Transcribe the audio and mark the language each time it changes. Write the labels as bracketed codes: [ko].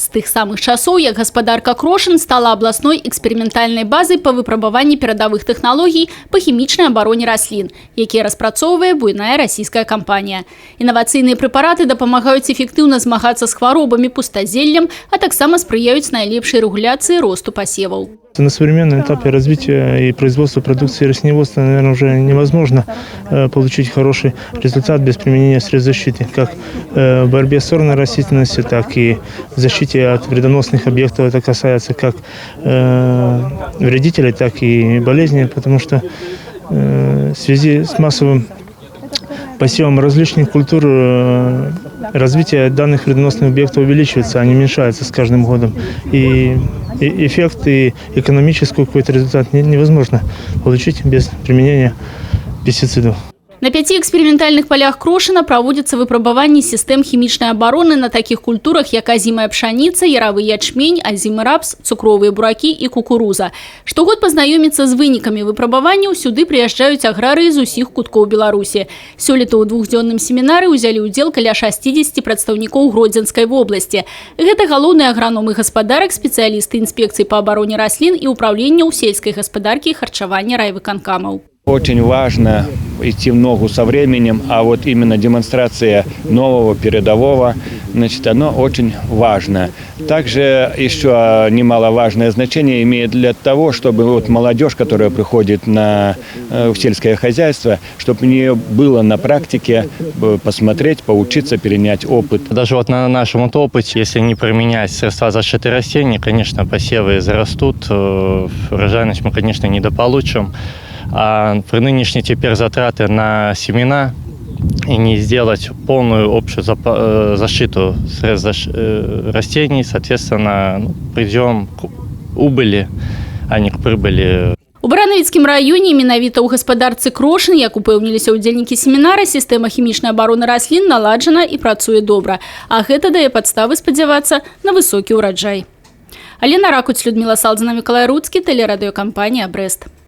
[be] З тых самых часоў, як гаспадарка Крошын стала абласной эксперыментальнай базай па выпрабаванні перадавых тэхналогій па хімічнай абароне раслін, якія распрацоўвае буйная расійская кампанія. Інавацыйныя прэпараты дапамагаюць эфектыўна змагацца з хваробамі, пустазеллем, а таксама спрыяюць найлепшай рэгуляцыі росту пасеваў. [ru] На современном этапе развития и производства продукции растениеводства, наверное, уже невозможно получить хороший результат без применения средств защиты, как в борьбе с сорной растительностью, так и в защите от вредоносных объектов. Это касается как вредителей, так и болезней, потому что в связи с массовым посевом различных культур развитие данных вредоносных объектов увеличивается, а не уменьшается с каждым годом. И эффект и экономический какой-то результат невозможно получить без применения пестицидов. [be] На 5 экспериментальных полях Крошына праводятся выпрабаванні систем химичной обороны на таких культурах, як азимая пшаница, яровый ячмень, азимый рапс, цукровые бураки и кукуруза. Штогод познаёміцца з вынікамі выпрабаванняў сюды прыязджаюць аграрыі з усіх куткоў Беларусі. Сёлета ў двухдзённым семінары ўзялі ўдзел каля 60 прадстаўнікоў Гродзенскай вобласці. Гэта галоўныя аграномы гаспадарак, спецыялісты інспекцыі па абароне раслін і ўпраўлення ў сельскай гаспадаркі і харчавання райвыканкамаў. [ru] Очень важно идти в ногу со временем, а вот именно демонстрация нового, передового, значит, оно очень важно. Также еще немаловажное значение имеет для того, чтобы вот молодежь, которая приходит в сельское хозяйство, чтобы у нее было на практике посмотреть, поучиться, перенять опыт. Даже вот на нашем опыте, если не применять средства защиты растений, конечно, посевы зарастут, урожайность мы, конечно, недополучим. А при нынешней теперь затраты на семена и не сделать полную общую защиту средств растений, соответственно, придем к убыли, а не к прибыли. [be] У Баранавіцкім раёне менавіта ў гаспадарцы Крошын, як упэўніліся ўдзельнікі семінара, сістэма хімічнай абароны раслін наладжана і працуе добра. А гэта дае падставы спадзявацца на высокі ўраджай. Алена Ракуць, Людмила Салдзіна, Миколай Руцкі, тэлерадыёкампанія «Брэст».